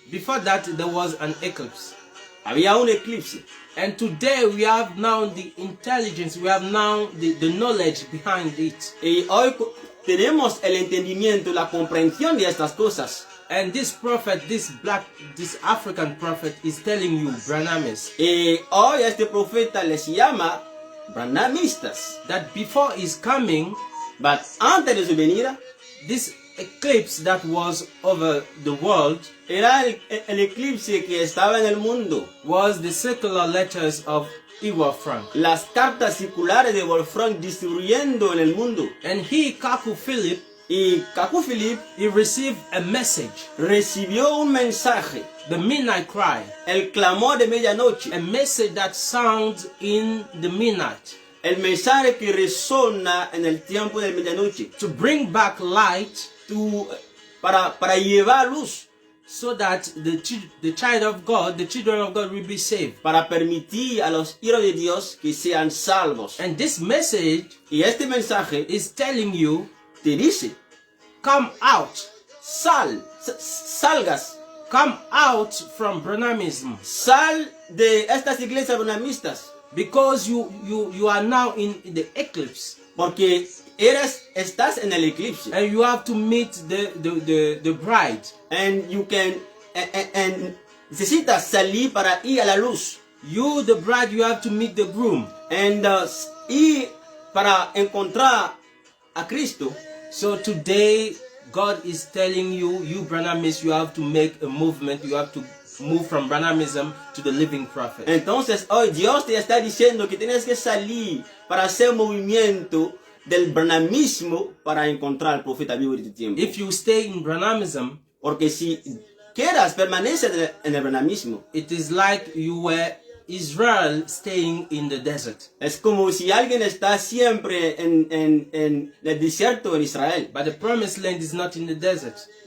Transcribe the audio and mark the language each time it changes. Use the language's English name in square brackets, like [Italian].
[English] before that there was an eclipse. [Spanish] había un eclipse. [English] And today we have now the intelligence, we have now the knowledge behind it. [Spanish] Y hoy tenemos el entendimiento, la comprensión de estas cosas. [English] And this prophet, this African prophet is telling you, Branamis, [Spanish] Y hoy este profeta les llama branhamistas. [English] that before his coming, But [Spanish] antes de su venida, [English] this eclipse that was over the world [Spanish] era el eclipse que estaba en el mundo. [English] was the circular letters of Iwa Frank. [Spanish] Las cartas circulares de Wolfram distribuyendo en el mundo. [English] And he, Kaku Philip, [Spanish] Y Kaku Philip [English] he received a message, [Spanish] recibió un mensaje, [English] the midnight cry, [Spanish] el clamor de medianoche, [English] a message that sounds in the midnight, [Spanish] el mensaje que resona en el tiempo de medianoche, [English] to bring back light [Spanish] para llevar luz, [English] so that the child of God, the children of God will be saved. [Spanish] para permitir a los hijos de Dios que sean salvos. [English] And this message [Spanish] Y este mensaje [English] is telling you, [Spanish] te dice, [English] come out, [Spanish] salgas, [English] come out from Branhamism, [Spanish] sal de estas iglesias branhamistas, [English] because you are now in the eclipse, [Spanish] porque estás en el eclipse. [English] and you have to meet the bride. And you can, and [Spanish] necesitas salir para ir a la luz. [English] You, the bride, you have to meet the groom. [Spanish] Y para encontrar a Cristo. [English] So today, God is telling you, you Branhamists, you have to make a movement. You have to move from Branhamism to the living prophet. [Spanish] Entonces hoy Dios te está diciendo que tienes que salir para hacer movimiento del branhamismo para encontrar al profeta vivo de tu tiempo. [English] If you stay in Branhamism, [Spanish] porque si quieras permanecer en el branhamismo, [English] it is like you were Israel staying in the desert. [Spanish] es como si alguien está siempre en el desierto en Israel. [English] But the promised land is not in the desert.